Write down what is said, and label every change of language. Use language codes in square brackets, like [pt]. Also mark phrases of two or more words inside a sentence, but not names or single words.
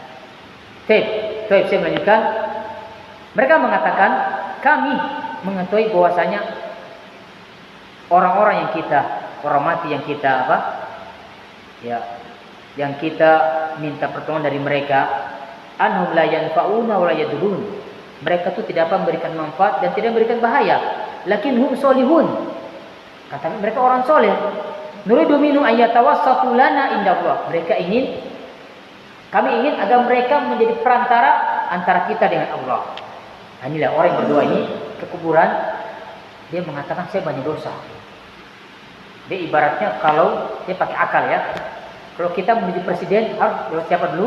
[id] Baik, saya melanjutkan. Mereka mengatakan, kami mengetahui bahwasanya orang-orang yang kita hormati, yang kita yang kita minta pertolongan dari mereka, [ar] أنهم لا ينفعون ولا يضرون. [id] Mereka itu tidak akan memberikan manfaat dan tidak memberikan bahaya. [ar] لكن هم صالحون. [id] Kata mereka orang soleh. [ar] نريد منهم أن يتوسطوا لنا عند الله. [id] Kami ingin agar mereka menjadi perantara antara kita dengan Allah. Nah, inilah orang yang berdoa ini ke kuburan, dia mengatakan saya banyak dosa. Dia ibaratnya kalau dia pakai akal, ya. Kalau kita menuju presiden harus lewat siapa dulu?